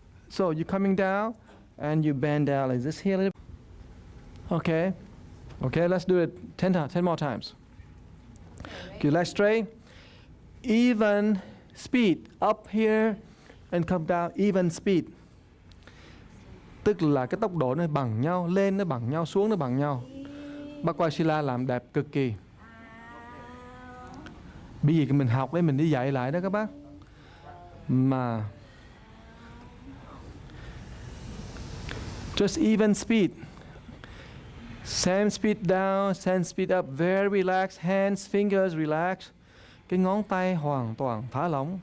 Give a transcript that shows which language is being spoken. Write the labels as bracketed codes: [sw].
[en] So you're coming down and you bend down like this here. Okay, let's do it 10 more times. Okay, legs straight. even speed, up here and come down, even speed. [vi] Tức là cái tốc độ nó bằng nhau, lên nó bằng nhau, xuống nó bằng nhau. Bác Quay Sila làm đẹp cực kỳ. Bởi vì mình học đấy, mình đi dạy lại đó các bác. [en] Mà just even speed. Same speed down, same speed up, very relaxed, hands, fingers relax. [vi] Cái ngón tay hoàn toàn thả lỏng.